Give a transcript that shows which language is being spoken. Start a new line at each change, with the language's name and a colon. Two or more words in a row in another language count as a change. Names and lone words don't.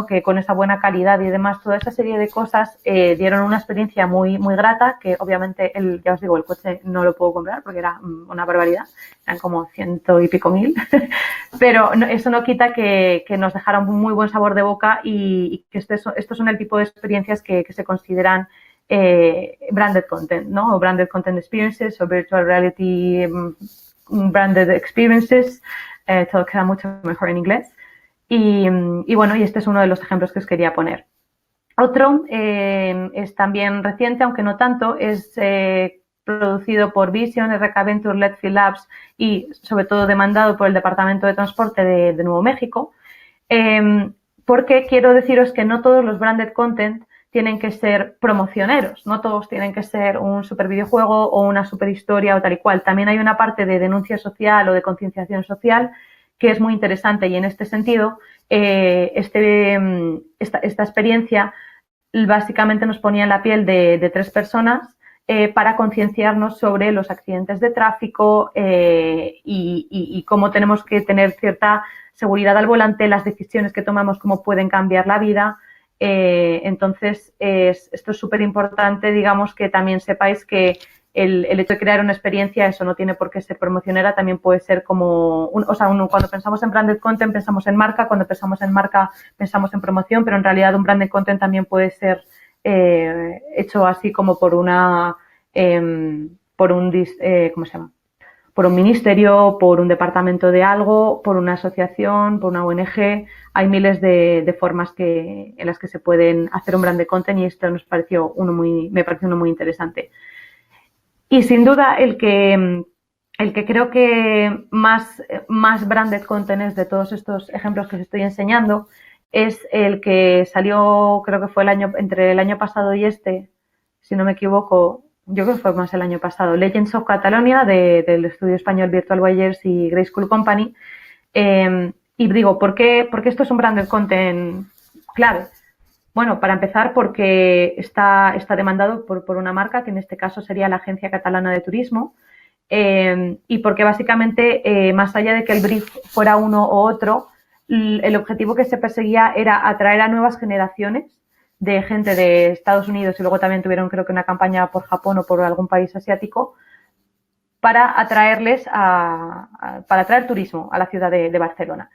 Spanish: Que con esa buena calidad y demás, toda esa serie de cosas dieron una experiencia muy, muy grata, que obviamente, ya os digo, el coche no lo puedo comprar porque era una barbaridad, eran como 100 y pico mil, pero eso no quita que nos dejara un muy buen sabor de boca y que estos son el tipo de experiencias que se consideran
English: branded content,
Spanish: ¿no?
English: O branded content experiences o virtual reality branded experiences,
Spanish: todo queda mucho mejor en inglés. Y bueno, y este es uno de los ejemplos que os quería poner. Otro es también reciente, aunque no tanto, es producido por Vision, RK Venture, Letfield Labs y sobre todo demandado por el Departamento de Transporte de Nuevo México, porque quiero deciros que no todos los branded content tienen que ser promocioneros, no todos tienen que ser un super videojuego o una super historia o tal y cual. También hay una parte de denuncia social o de concienciación social que es muy interesante y en este sentido esta experiencia básicamente nos ponía en la piel de 3 personas para concienciarnos sobre los accidentes de tráfico y cómo tenemos que tener cierta seguridad al volante, las decisiones que tomamos, cómo pueden cambiar la vida. Entonces, esto es súper importante, digamos, que también sepáis que el hecho de crear una experiencia, eso no tiene por qué ser promocionera, también puede ser como, cuando pensamos en
English: branded content
Spanish: pensamos en marca, cuando pensamos en marca pensamos en promoción, pero en realidad un
English: branded content
Spanish: también puede ser hecho así como por ¿cómo se llama? Por un ministerio, por un departamento de algo, por una asociación, por una ONG. Hay miles de formas en las que se pueden hacer un
English: branded content
Spanish: y esto me pareció uno muy interesante. Y sin duda el que creo que más
English: branded content
Spanish: es de todos estos ejemplos que os estoy enseñando es el que salió, creo que fue entre el año pasado y si no me equivoco, yo creo que fue más el año pasado, Legends of Catalonia del estudio español Virtual Buyers y Grey School Company. Y digo, ¿por qué esto es un
English: branded content
Spanish: clave? Bueno, para empezar, porque está demandado por una marca, que en este caso sería la Agencia Catalana de Turismo, y porque básicamente, más allá de que el brief fuera uno u otro, el objetivo que se perseguía era atraer a nuevas generaciones de gente de Estados Unidos y luego también tuvieron, creo que, una campaña por Japón o por algún país asiático para atraerles para atraer turismo a la ciudad de Barcelona.